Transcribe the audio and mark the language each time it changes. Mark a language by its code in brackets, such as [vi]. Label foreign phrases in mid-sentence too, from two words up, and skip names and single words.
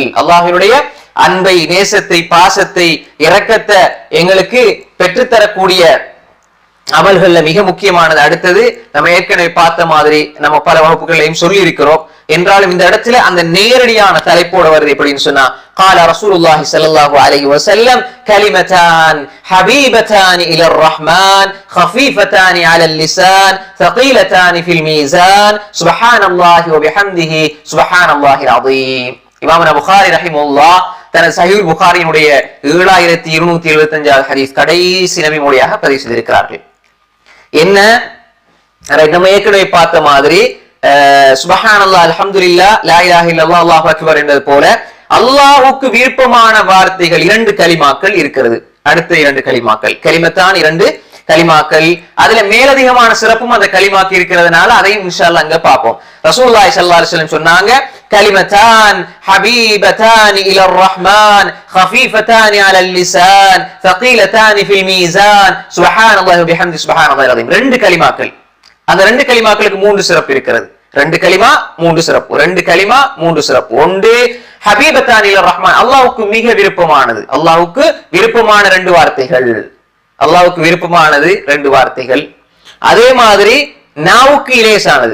[ta] அல்லாஹ்வினுடைய அன்பை, நேசத்தை, பாசத்தை, இரக்கத்தை எங்களுக்கு பெற்றுத்தரக்கூடிய அமல்கள்ல மிக முக்கியமானது. அடுத்தது நம்ம ஏற்கனவே பார்த்த மாதிரி நம்ம பல வகுப்புகளையும் சொல்லி இருக்கிறோம். என்றாலும் இந்த இடத்துல அந்த நேரடியான தலைப்போட வருது எப்படின்னு சொன்னா, [ar] قال رسول الله صلى الله عليه وسلم كلمتان حبيبتان الى الرحمن خفيفتان على اللسان ثقيلتان في الميزان سبحان الله وبحمده سبحان الله العظيم. [ta] இமாம் புகாரி ரஹிமஹுல்லாஹ் தனது சஹீஹ் புகாரியினுடைய 7275வது ஹதீஸ் கடைசி நபி மொழியாக பதிவு செய்திருக்கிறார்கள். என்ன நம்ம ஏற்கனவே பார்த்த மாதிரி [ar] سبحان الله، الحمد لله، لا إله إلا الله، الله أكبر [ta] என்பது போல அல்லாஹ்வுக்கு விருப்பமான வார்த்தைகள் 2 கலிமாக்கள் இருக்கிறது. அடுத்த 2 கலிமாக்கள் கலிமத்தான், 2 கலிமாக்கள். அதுல மேலதிகமான சிறப்பும் அந்த கலிமாக்கு இருக்கிறதுனால அதையும் [ar] إن شاء الله [ta] அங்க பார்ப்போம். [ar] رسول الله صلى الله عليه وسلم சொன்னாங்க, كلمتان حبيبتان إلى الرحمن خفيفتان على اللسان ثقيلتان في الميزان سبحان الله وبحمده سبحان الله العظيم. 2 கலிமாக்கள். [ta] அந்த 2 கலிமாக்களுக்கு 3 சிறப்பு இருக்கிறது. 2 கலிமா 3 சிறப்பு, 2 கலிமா 3 சிறப்பு. ஒன்று [ar] حبيبتان إلى الرحمن, [ta] அல்லாஹ்வுக்கு மிக விருப்பமானது. அல்லாஹ்வுக்கு விருப்பமான 2 வார்த்தைகள். அல்லாஹ்வுக்கு விருப்பமானது 2 வார்த்தைகள். அதே மாதிரி நாவுக்கு லேசானது.